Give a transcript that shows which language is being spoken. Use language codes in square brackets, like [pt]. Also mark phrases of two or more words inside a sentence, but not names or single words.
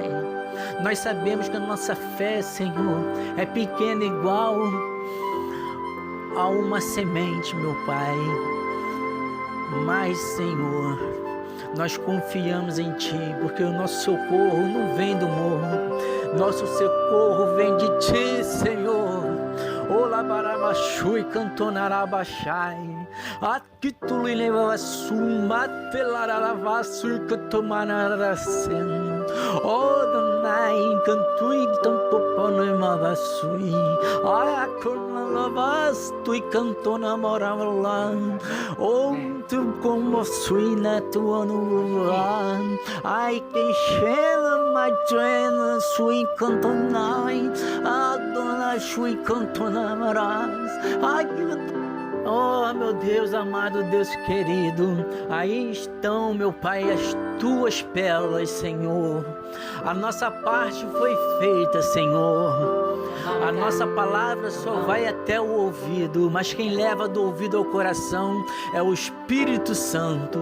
[pt] Nós sabemos que a nossa fé, Senhor, é pequena igual a uma semente, meu Pai. Mas, Senhor, nós confiamos em Ti, porque o nosso socorro não vem do morro, nosso socorro vem de Ti, Senhor. Ola barabashui cantonarabashai, atituli levasuma telaravasu cantomanaracen. Odonai cantui tampoponemavasui, ayacornalavastui cantonamoralan. Tu como sui na tua nuvem, ai que chela madrena sui cantonai, a dona sui cantonamaras, ai Oh, meu Deus amado, Deus querido, aí estão, meu Pai, as tuas pérolas, Senhor. A nossa parte foi feita, Senhor. A nossa palavra só vai até o ouvido, mas quem leva do ouvido ao coração é o Espírito Santo.